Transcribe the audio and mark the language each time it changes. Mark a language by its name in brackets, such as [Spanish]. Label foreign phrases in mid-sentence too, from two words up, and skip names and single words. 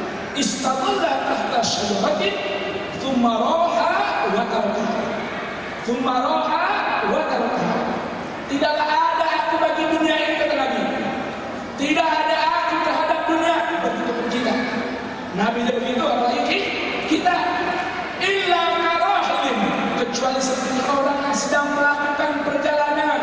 [Arabic] استظل تحت شجرة ثم راح وتركها. ثم راح وتركها. [Indonesian] Tidaklah ada aku bagi dunia ini, kata Nabi. Tidak ada aku terhadap dunia, begitu pun kita. Nabi dia begitu, apalagi kita. [Arabic] إلا كراحم, [Indonesian] kecuali seperti orang yang sedang melakukan perjalanan.